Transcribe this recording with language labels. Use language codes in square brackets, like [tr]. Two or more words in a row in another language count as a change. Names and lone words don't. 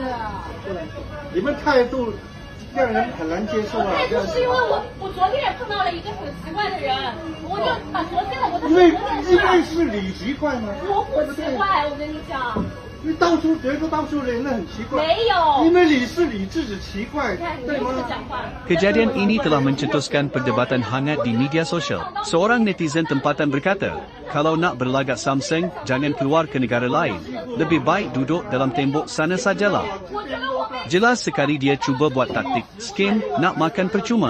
[zh] 你们态度让人很难接受啊！态度是因为我昨天也碰到了一个很奇怪的人，我就把昨天的我的因为是你奇怪吗？我不奇怪，我跟你讲。你到处觉得到处人很奇怪，没有，因为你是你自己奇怪，对吗？ [ms] Kejadian ini telah mencetuskan perdebatan hangat di media sosial. Seorang netizen tempatan berkata, kalau nak berlagak Samsung, jangan keluar ke negara lain. Lebih baik duduk dalam tembok sana sajalah. Jelas sekali dia cuba buat taktik scam nak makan percuma.